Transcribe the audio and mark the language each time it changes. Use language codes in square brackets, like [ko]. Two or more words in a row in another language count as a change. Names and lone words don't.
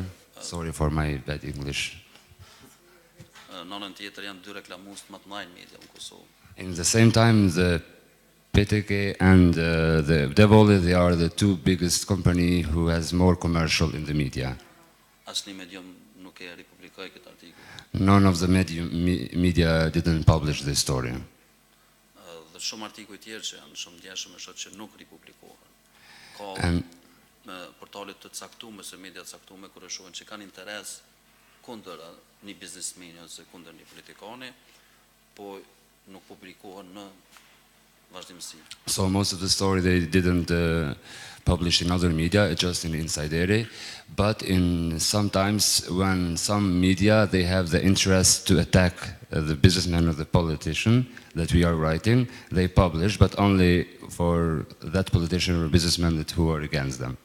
[en] Sorry for my bad English. In the same time, the PTK and the Devolli, they are the two biggest company who has more commercial in the media. None of the media didn't publish this story. And [sq] portalet të caktuara ose media të caktuara kur e shohin që kanë interes kundër një biznesmeni ose kundër një politikani, po nuk publikohen në vazhdimsi. [en] So most of the story they didn't publish in other media, just in Insajderi, but in sometimes when some media they have the interest to attack the businessman or the politician that we are writing, they publish, but only for that politician or businessman who are against them.